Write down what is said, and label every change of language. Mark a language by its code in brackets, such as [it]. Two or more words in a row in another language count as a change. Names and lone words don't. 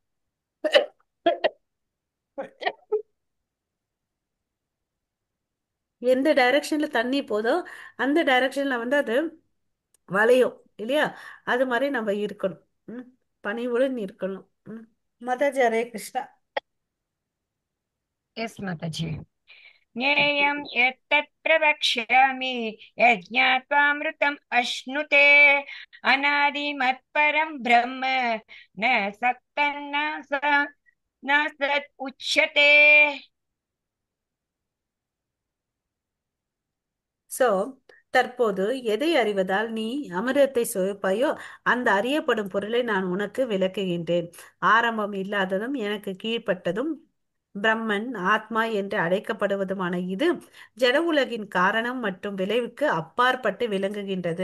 [ta] எந்த டைரக்ஷன்ல தண்ணி போதோ அந்த டைரக்ஷன்ல வந்து அது வளையும், இல்லையா? அது மாதிரி நம்ம இருக்கணும். ம். பணிவுடன் இருக்கணும். மாதாஜி ஹரே கிருஷ்ணா. [en] यस् माताजी। [sa] ज्ञेयं यत्तत् प्रवक्ष्यामि यज्ञात्वामृतम् अश्नुते अनादिमत्परं ब्रह्म न सक्तन्न न सत् उच्यते। [ta] சோ தற்போது எதை அறிவதால் நீ அமிர்தத்தை சுவைப்பாயோ அந்த அறியப்படும் பொருளை நான் உனக்கு விளக்குகின்றேன். ஆரம்பம் இல்லாததும் எனக்கு கீழ்ப்பட்டதும் பிரம்மன் ஆத்மா என்று அழைக்கப்படுவதுமான இது ஜட உலகின் காரணம் மற்றும் விளைவுக்கு அப்பாற்பட்டு விளங்குகின்றது.